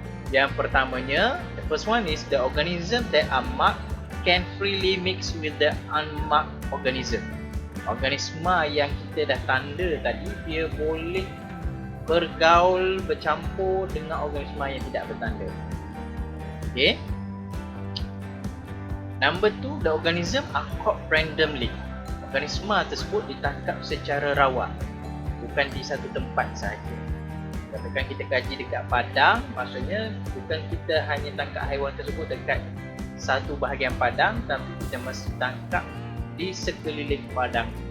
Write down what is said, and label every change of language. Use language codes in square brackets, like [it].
[ms] Yang pertamanya, [en] the first one is the organism that are marked can freely mix with the unmarked organism. [ms] Organisma yang kita dah tanda tadi, dia boleh bergaul, bercampur dengan organisma yang tidak bertanda. [en] Okay. Number 2, the organism are caught randomly. [ms] Organisma tersebut ditangkap secara rawa, bukan di satu tempat sahaja. Katakan kita kaji dekat padang, maksudnya bukan kita hanya tangkap haiwan tersebut dekat satu bahagian padang, tapi kita mesti tangkap di sekeliling padang.